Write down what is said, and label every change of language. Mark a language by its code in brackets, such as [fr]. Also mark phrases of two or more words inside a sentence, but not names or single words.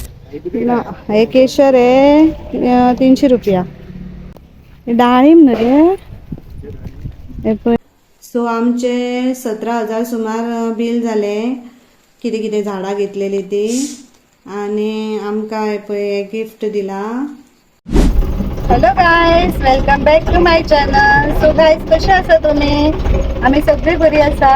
[mr] हे केशर आहे 300 रुपया. डाळिंब ना रे. [kok] सो आमचे 17,000 सुमार बिल झाले. किती किती झाडां घेतलेली ती आणि आमकां पळय गिफ्ट दिला. [en] Hello guys, welcome back to my channel. so guys, [kok] कशे आसा तुम्ही? आम्ही सगळी बरी आसा.